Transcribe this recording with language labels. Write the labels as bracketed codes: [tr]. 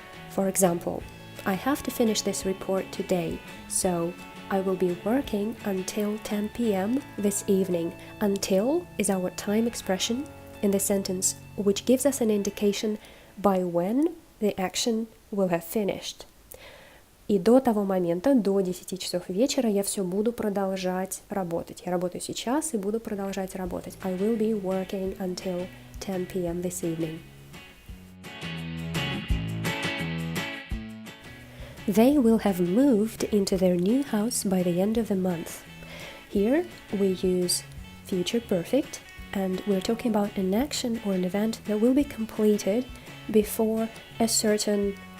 [en] For example, I have to finish this report today, so I will be working until 10 p.m. this evening. Until is our time expression in the sentence, which gives us an indication by when the action will have finished. [ru] И до того момента, до 10 часов вечера, я все буду продолжать работать. Я работаю сейчас и буду продолжать работать. [en] I will be working until 10 p.m. this evening. They will have moved into their new house by the end of the month. Here we use future perfect, and we're talking about an action or an event that will be completed before a certain